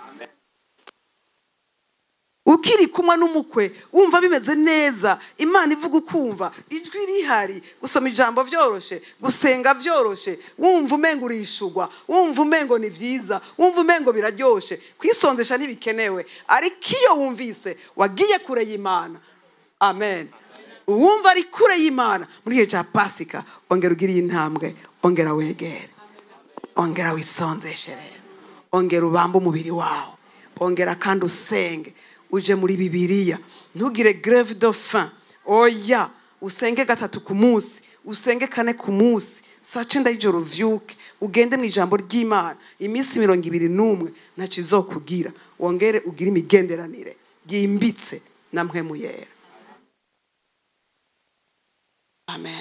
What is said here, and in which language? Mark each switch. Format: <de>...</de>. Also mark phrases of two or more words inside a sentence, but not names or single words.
<rn>Ukiri kumwe n'umukwe wumva bimeze neza, Imana ivuga ukumva, ijwi rihari, gusoma ijambo vyoroshe, gusenga vyoroshe, wumva umengo urishugwa, wumva umengo ni vyiza, wumva umengo biraryoshe, kwisonzesha ntibikenewe. Ariko iyo wumvise wagiye kure y'Imana. Amen. Uwumva ari kure y'Imana muri gihe cya Pasika, ongera ugiriye intambwe, ongera wegere, ongera wisonzeshe rero, ongera ubambe umubiri wawe, ongera kandi usenge, uje muri Bibiliya, ntugire</rn> <fr>grève de faim.</fr> <rn>Oya, usenge 3 ku munsi, usenge 4 ku munsi, saa 9 y'ijoro vyuke, ugende mu ijambo ry'Imana. Iminsi 21 ntakizokugira, wongere ugire imigenderanire yimbitse na mpwemu yera. Amen.</rn>